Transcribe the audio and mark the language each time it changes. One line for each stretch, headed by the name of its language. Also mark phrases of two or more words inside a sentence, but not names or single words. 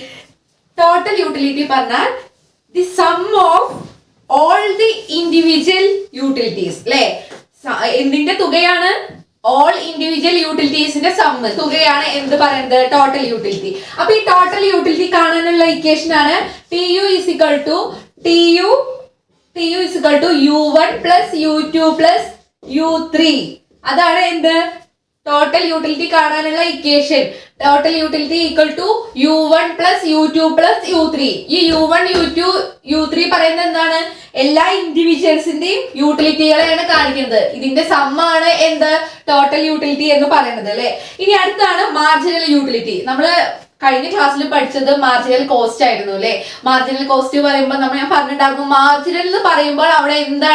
English: total utility പറഞ്ഞാൽ the sum of all the individual utilities
Malayalam: അല്ലെ, എന്തിന്റെ തുകയാണ്?
English: all individual
Malayalam: യൂട്ടിലിറ്റീസിന്റെ സമ്മ് തുകയാണ് എന്ത് പറയുന്നത്?
English: total utility.
Malayalam: അപ്പൊ ഈ
English: total utility
Malayalam: കാണാനുള്ള ഇക്വേഷൻ ആണ്
English: TU is equal to U1 plus U2 plus U3.
Malayalam: അതാണ് എന്ത്?
English: total utility
Malayalam: കാണാനുള്ള ഇക്വേഷൻ.
English: total utility equal to U1 plus U2 plus U3.
Malayalam: ഈ U1 U2 U3 പറയുന്നത് എന്താണ്? എല്ലാ ഇൻഡിവിജ്വൽസിന്റെയും യൂട്ടിലിറ്റികളെയാണ് കാണിക്കുന്നത്. ഇതിന്റെ സമ്മാണ് എന്ത്?
English: total utility
Malayalam: എന്ന് പറയുന്നത് അല്ലെ. ഇനി അടുത്താണ്
English: marginal utility.
Malayalam: നമ്മള് കഴിഞ്ഞ ക്ലാസ്സിൽ പഠിച്ചത്
English: marginal cost
Malayalam: ആയിരുന്നു അല്ലെ.
English: marginal cost
Malayalam: പറയുമ്പോൾ ഞാൻ പറഞ്ഞിട്ടുണ്ടായിരുന്നു, മാർജിനൽ എന്ന് പറയുമ്പോൾ അവിടെ എന്താണ്?